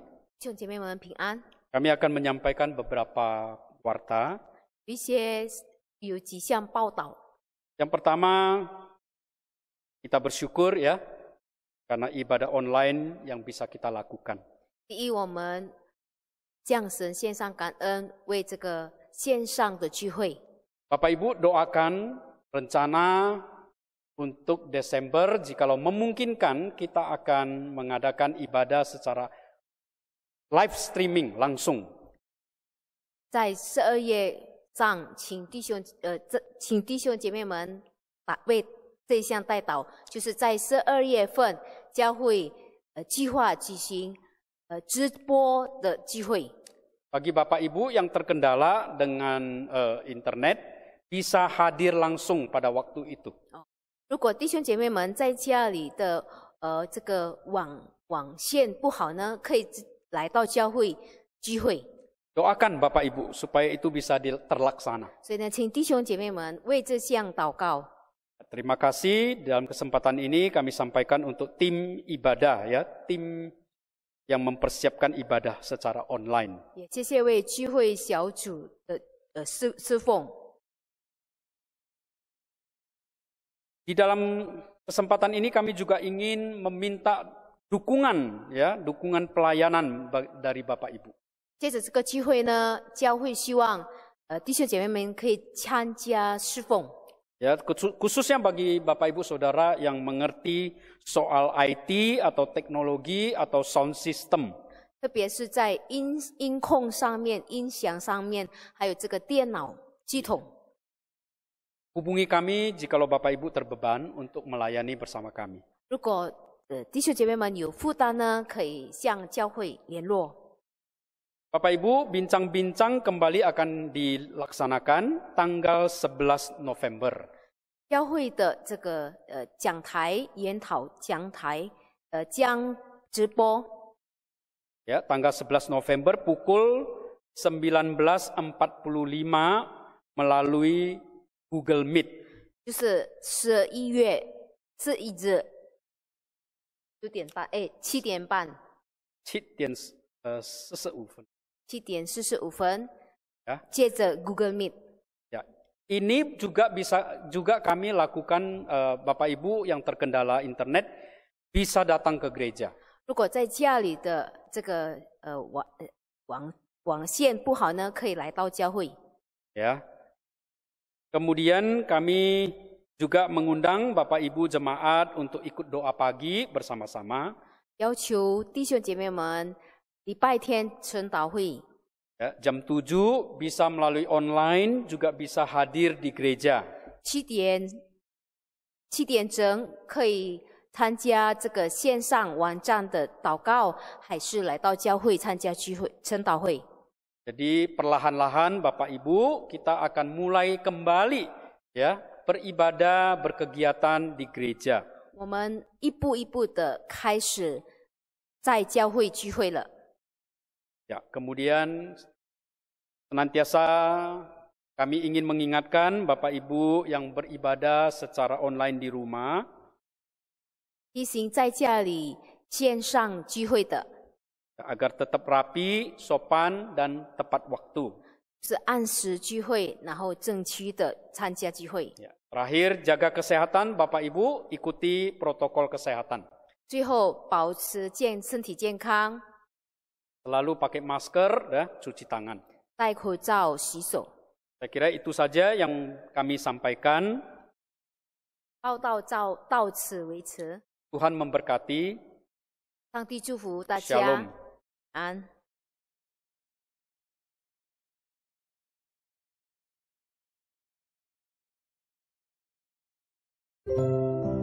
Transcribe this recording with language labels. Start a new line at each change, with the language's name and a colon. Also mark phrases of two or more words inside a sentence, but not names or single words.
Chinese: 弟兄姐妹们平安。
Indonesian: Kami akan menyampaikan beberapa warta.
Chinese: 有几项报道。
Indonesian: Yang pertama, kita bersyukur ya, karena ibadah online yang bisa kita lakukan.
Chinese: 第一，我们向神献上感恩，为这个线上的聚会。
Indonesian: Bapak Ibu doakan rencana untuk Desember, jikalau memungkinkan kita akan mengadakan ibadah secara live streaming langsung.
Chinese: 在12月上，请弟兄姐妹们为这项代祷，就是在12月份教会计划举行直播的聚会。
Indonesian: Bagi Bapak Ibu yang terkendala dengan internet, bisa hadir langsung pada waktu itu.
Chinese: 如果弟兄姐妹们在家里的这个网线不好呢，可以来到教会聚会。
Indonesian: Doakan Bapak Ibu supaya itu bisa terlaksana.
Chinese: 所以呢，请弟兄姐妹们为这项祷告。
Indonesian: Terima kasih. Dalam kesempatan ini kami sampaikan untuk tim ibadah ya, tim yang mempersiapkan ibadah secara online.
Chinese: 也谢谢为聚会小组的侍奉。
Indonesian: Di dalam kesempatan ini kami juga ingin meminta dukungan ya, dukungan pelayanan dari Bapak Ibu.
Chinese: 接着这个聚会呢，教会希望弟兄姐妹们可以参加侍奉。
Indonesian: Ya, khususnya bagi Bapak Ibu Saudara yang mengerti soal IT atau teknologi atau sound system.
Chinese: 特别是在音控上面、音响上面，还有这个电脑系统。
Indonesian: Hubungi kami jikalau Bapak Ibu terbeban untuk melayani bersama kami.
Chinese: 如果弟兄姐妹们有负担呢，可以向教会联络。
Indonesian: Bapak Ibu, bincang-bincang kembali akan dilaksanakan tanggal 11 November.
Chinese: 教会的这个讲台研讨讲台将直播。
Indonesian: Ya, tanggal 11 November pukul 19.45 melalui Google Meet.
Chinese: 就是11月这一日7点半，7点半，7点45分，
Indonesian: ya.
Chinese: 借着 Google Meet。
Indonesian: Ya, ini juga kami lakukan Bapak Ibu yang terkendala internet bisa datang ke gereja.
Chinese: 如果在家里的这个网线不好呢，可以来到教会。
Indonesian: Ya. Kemudian kami juga mengundang Bapak Ibu jemaat untuk ikut doa pagi bersama-sama.
Chinese: 要求弟兄姐妹们礼拜天晨祷会。
Indonesian: Ya, jam 7 bisa melalui online, juga bisa hadir di gereja.
Chinese: 7 点整可以参加这个线上网站的祷告，还是来到教会参加聚会晨祷会。
Indonesian: Jadi perlahan-lahan Bapak Ibu kita akan mulai kembali ya beribadah berkegiatan di gereja.
Chinese: 我们一步一步的开始在教会聚会了。
Indonesian: Ya, kemudian senantiasa kami ingin mengingatkan Bapak Ibu yang beribadah secara online di rumah.
Chinese: 提醒在家里线上聚会的，
Indonesian: agar tetap rapi, sopan, dan tepat waktu.
Chinese: 是按时聚会，然后正区的参加聚会。
Indonesian: Ya. Terakhir, jaga kesehatan Bapak Ibu, ikuti protokol kesehatan.
Chinese: 最后，保持身体健康。
Indonesian: Selalu pakai masker, cuci tangan.
Chinese: 戴口罩、洗手。
Indonesian: Saya kira itu saja yang kami sampaikan.
Chinese: 报道到此为止。
Indonesian: Tuhan memberkati.
Chinese: 上帝祝福大家。
Indonesian: Shalom.
Chinese: 安。